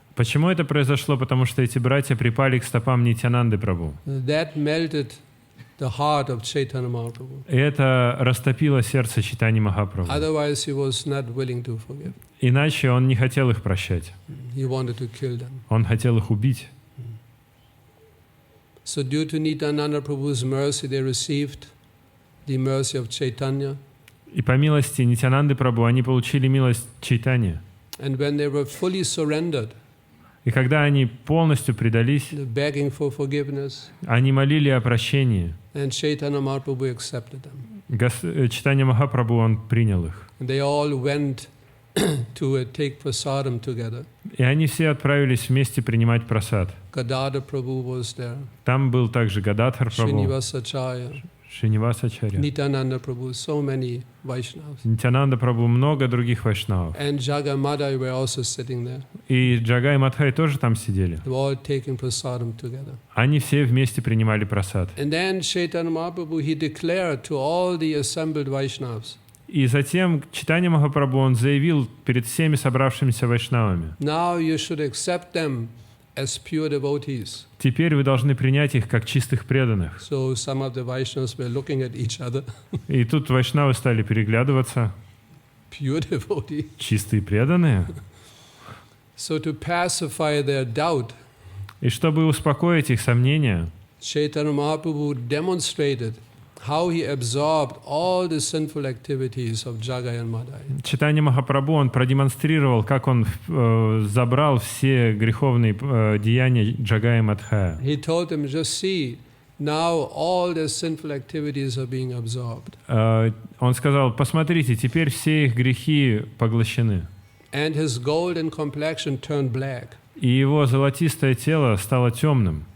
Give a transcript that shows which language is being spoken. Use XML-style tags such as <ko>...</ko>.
<ru>Почему это произошло? Потому что эти братья припали к стопам Нитьянанды Прабху.</ru> <en>That melted the heart of Chaitanya Mahaprabhu.</en> <ru>И это растопило сердце Чайтаньи Махапрабху.</ru> <en>Otherwise, he was not willing to forgive.</en> <ru>Иначе он не хотел их прощать.</ru> <en>He wanted to kill them.</en> <ru>Он хотел их убить.</ru> <en>So due to Nityananda Prabhu's mercy, they received the mercy of Chaitanya.</en> <ru>И по милости Нитьянанды Прабху они получили милость Чайтаньи.</ru> <en>And when they were fully surrendered,</en> <ru>И когда они полностью предались,</ru> <en>begging for forgiveness,</en> <ru>они молили о прощении.</ru> <en>and Chaitanya Mahaprabhu accepted them.</en> <ru>Чайтанья Махапрабху, он принял их.</ru> <en>And they all went to take prasadam together.</en> <ru>И они все отправились вместе принимать прасад.</ru> <en>Gadadhar Prabhu was there,</en> <ru>Там был также Гададхар Прабху,</ru> <en>Srinivasacharya,</en> <ru>Шринивасачарья,</ru> <en>Nityananda Prabhu, so many Vaishnavas.</en> <ru>Нитьянанда Прабху, много других вайшнавов.</ru> <en>And Jagamadai were also sitting there.</en> <ru>И Джагай и Мадхай тоже там сидели.</ru> <en>They were all taking prasadam together.</en> <ru>Они все вместе принимали прасад.</ru> <en>And then Chaitanya Mahaprabhu, he declared to all the assembled Vaishnavas,</en> <ru>И затем Чайтанья Махапрабху, он заявил перед всеми собравшимися вайшнавами:</ru> <en>now you should accept them as pure devotees.</en> <ru>теперь вы должны принять их как чистых преданных.</ru> <en>So some of the Vaishnavas were looking at each other.</en> <ru>И тут вайшнавы стали переглядываться.</ru> <en>Pure devotee.</en> <ru>Чистые преданные?</ru> <en>So to pacify their doubt,</en> <ru>И чтобы успокоить их сомнения,</ru> <en>Chaitanya Mahaprabhu demonstrated how he absorbed all the sinful activities of Jagai and Madai.</en> <ru>Чайтанья Махапрабху, он продемонстрировал, как он забрал все греховные деяния Джагая и Мадхая.</ru> <en>He told them, just see, now all the sinful activities are being absorbed.</en> <ru>Он сказал: посмотрите, теперь все их грехи поглощены.</ru> <en>And his golden complexion turned black.</en> <ru>И его золотистое тело стало темным.</ru>